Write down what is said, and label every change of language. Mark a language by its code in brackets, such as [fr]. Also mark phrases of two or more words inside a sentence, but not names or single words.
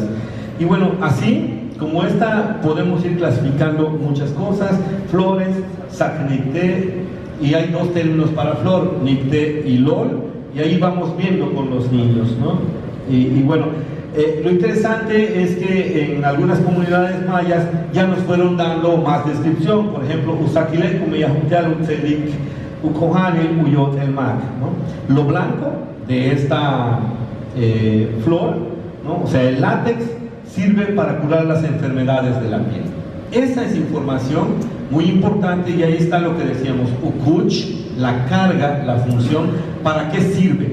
[es] Y bueno, así como esta podemos ir clasificando muchas cosas, flores, sacnicté, y hay dos términos para flor, nicté y lol, y ahí vamos viendo con los niños, ¿no? Y bueno, lo interesante es que en algunas comunidades mayas ya nos fueron dando más descripción. Por ejemplo, [yua] usaquilec, umeyahutial, utzelik, ucohanil, uyot, [es] el mac, ¿no? Lo blanco de esta flor, ¿no?, o sea, el látex, sirve para curar las enfermedades de la piel. Esa es información muy importante, y ahí está lo que decíamos, ukuch, la carga, la función, ¿para qué sirve?